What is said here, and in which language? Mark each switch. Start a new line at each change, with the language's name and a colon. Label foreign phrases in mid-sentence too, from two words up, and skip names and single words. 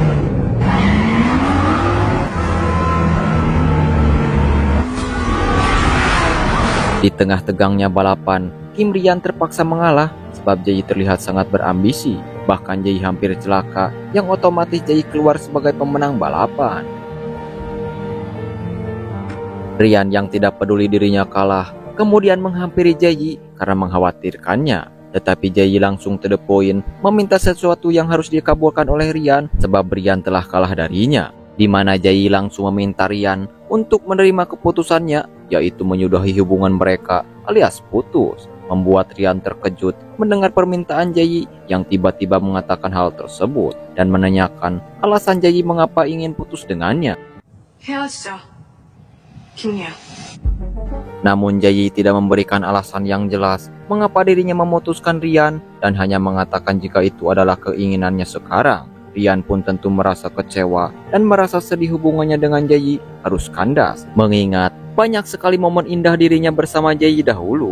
Indonesian: Di tengah tegangnya balapan, Kim Rian terpaksa mengalah sebab Jayi terlihat sangat berambisi. Bahkan Jayi hampir celaka, yang otomatis Jayi keluar sebagai pemenang balapan. Rian yang tidak peduli dirinya kalah, kemudian menghampiri Jayi karena mengkhawatirkannya. Tetapi Jayi langsung
English: to the point,
Indonesian: meminta sesuatu yang harus dikabulkan oleh Rian sebab Rian telah kalah darinya. Di mana Jayi langsung meminta Rian untuk menerima keputusannya, yaitu menyudahi hubungan mereka alias putus. Membuat Rian terkejut mendengar permintaan Jayi yang tiba-tiba mengatakan hal tersebut dan menanyakan alasan Jayi mengapa ingin putus dengannya.
Korean: 헤어지자. 김리야.
Indonesian: Namun Jayi tidak memberikan alasan yang jelas mengapa dirinya memutuskan Rian dan hanya mengatakan jika itu adalah keinginannya sekarang. Rian pun tentu merasa kecewa dan merasa sedih hubungannya dengan Jayi harus kandas, mengingat banyak sekali momen indah dirinya bersama Jayi dahulu.